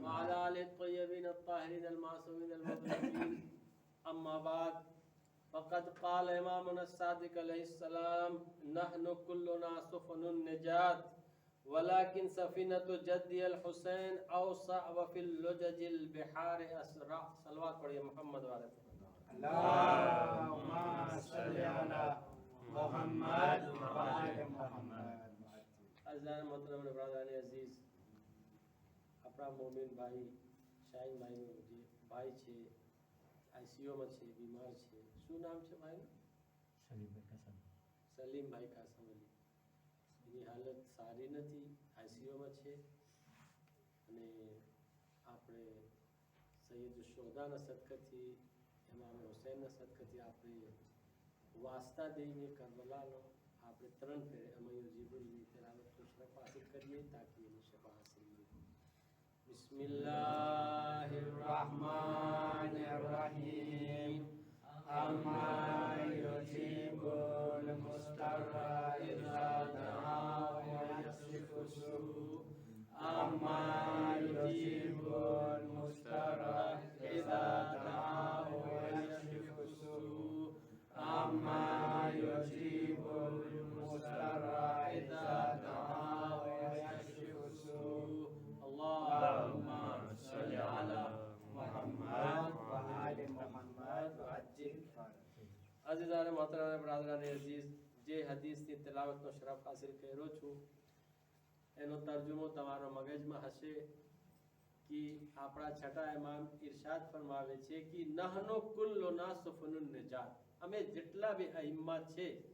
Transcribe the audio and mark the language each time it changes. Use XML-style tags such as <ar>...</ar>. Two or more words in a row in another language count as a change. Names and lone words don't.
<ar>وعلى آل الطيبين الطاهرين المعصومين المظلومين أما بعد فقد قال إمامنا الصادق عليه السلام نحن كلنا سفن النجاة ولكن سفينة جدي الحسين أوسع وفي اللجج البحار أسرع</ar> <ur>صلوات پڑھیے محمد والے</ur> <ar>اللهم صل على محمد وآل محمد</ar> <gu>અઝાન મોહતરમ અને બ્રાદરાની અઝીઝ આપણા મોમિન ભાઈ શાહીન ભાઈનો જે ભાઈ છે આઈસીયુમાં છે બીમાર છે શું નામ છે ભાઈનું સલીમભાઈ કાસમ અલી એની હાલત સારી નથી આઈસીયુમાં છે અને આપણે સૈયદ શોધાના સદકથી ઇમામ હુસૈનના સદકથી આપણે વાસ્તા દઈને કરબલાનો આપણે ત્રણ ફેરે અમાયો જીબુલની તલાવત</gu> <ur>کو شرف حاصل کریے تاکہ یہ شفا حاصل ہو</ur> <gu>बिस्मिल्लाहिर्रहमानिर्रहीम</gu> <ar>أمن يجيب المضطر إذا دعاه ويكشف السوء أمن يجيب المضطر إذا دعاه ويكشف السوء अम्मा युजीबुल मुस्तर्रा इज़ा दआव व यक्शिफु सू أمن يجيب المضطر إذا دعاه ويكشف السوء اللهم صل على محمد وآل محمد وعجل</ar> <gu>અઝીઝાને મોહતરમ અને બ્રાદરાની અઝીઝ જે હદીસની તિલાવતનો શરફ હાસિલ કર્યો છું એનો તર્જુમો તમારો મગજમાં હશે કે આપણા છઠ્ઠા ઇમામ ઇરશાદ ફરમાવે છે કે</gu> <ar>نحن كلنا سفن النجاة</ar> <gu>અમે જેટલા બી અહિમ્મા છે</gu>